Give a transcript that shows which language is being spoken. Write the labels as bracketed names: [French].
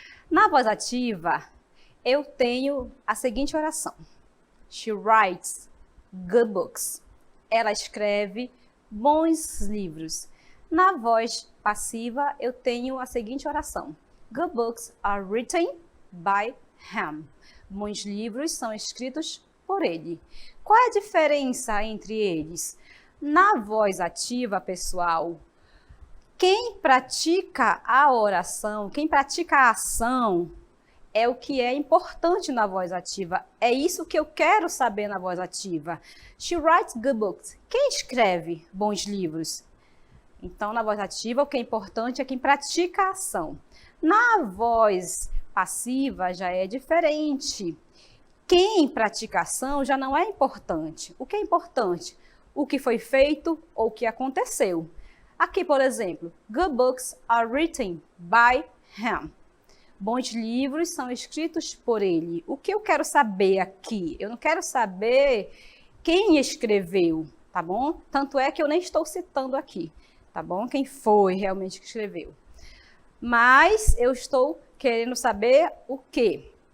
[Portuguese] Na voz ativa, eu tenho a seguinte oração. [English] She writes good books. [Portuguese] Ela escreve bons livros. Na voz passiva, eu tenho a seguinte oração. [English] Good books are written by him. [Portuguese] Bons livros são escritos por ele. Qual é a diferença entre eles? Na voz ativa, pessoal, quem pratica a oração, quem pratica a ação, é o que é importante na voz ativa. É isso que eu quero saber na voz ativa. [English] She writes good books. [Portuguese] Quem escreve bons livros? Então, na voz ativa, o que é importante é quem pratica a ação. Na voz passiva já é diferente. Quem pratica ação já não é importante. O que é importante? O que foi feito ou o que aconteceu. Aqui, por exemplo, [English] good books are written by him. [Portuguese] Bons livros são escritos por ele. O que eu quero saber aqui? Eu não quero saber quem escreveu, tá bom? Tanto é que eu nem estou citando aqui, tá bom? Quem foi realmente que escreveu. Mas eu estou querendo saber o quê?